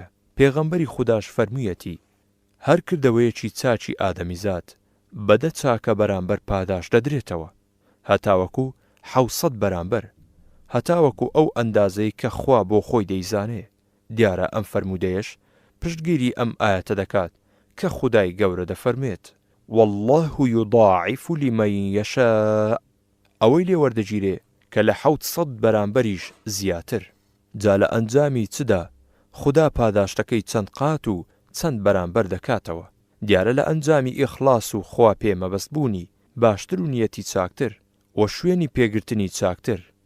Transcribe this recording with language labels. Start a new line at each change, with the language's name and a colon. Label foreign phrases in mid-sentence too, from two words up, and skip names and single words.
Central Kurdish: پێغەمبەری خودداش فەرموویەتی: هەر کردەوەیەکی چاچی ئادەمیزاد بەدە چاکە بەرامبەر پاداش دەدرێتەوە، هەتاوەکو 700 بەرامبەر، هەتاوەکو ئەو ئەندازەی کە خوا بۆ خۆی دەیزانێ. دیارە ئەم فەرموودەیەش پشتگیری ئەم ئاەتە دەکات کە خودای گەورە دەفەرمێت:
Arabic: والله يضاعف لمن يشاء،
Central Kurdish: ئەوەی لێوەردەگیرێ کە لە 700 بەرامبەریش زیاتر. جا لە ئەنجامی چدا خوددا پاداشتەکەی چەند قات و چەند بەرامبەر دەکاتەوە. دیارە لە ئەنجامی ئیخلاس و خوا پێمەبەستبوونی باشتر و نیەتی چاکتر و شوێنی پێگرتنی چاکتر.